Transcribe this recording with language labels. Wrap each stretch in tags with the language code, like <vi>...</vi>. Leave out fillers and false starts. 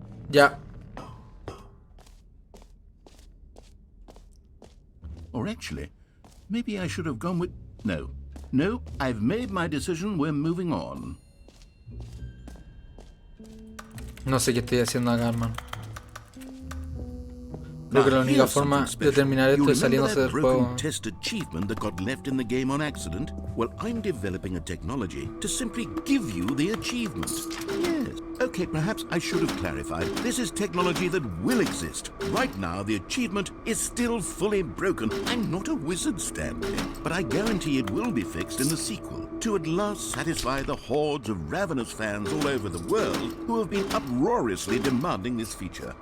<en>Ya. Or actually, maybe I should have gone with... No, I've made my decision, we're moving on.</en> <es>No sé qué estoy haciendo acá, hermano. Creo que la única forma de terminar esto es saliéndose del juego.</es> <en>Test achievement that got left in the game on accident? Well, I'm developing a technology to simply give you the achievement. Yes. Okay, perhaps I should have clarified. This is technology that will exist. Right now, the achievement is still fully broken. I'm not a wizard, Stanley, but I guarantee it will be fixed in the sequel to at last satisfy the hordes of ravenous fans all over the world who have been uproariously demanding this feature.</en>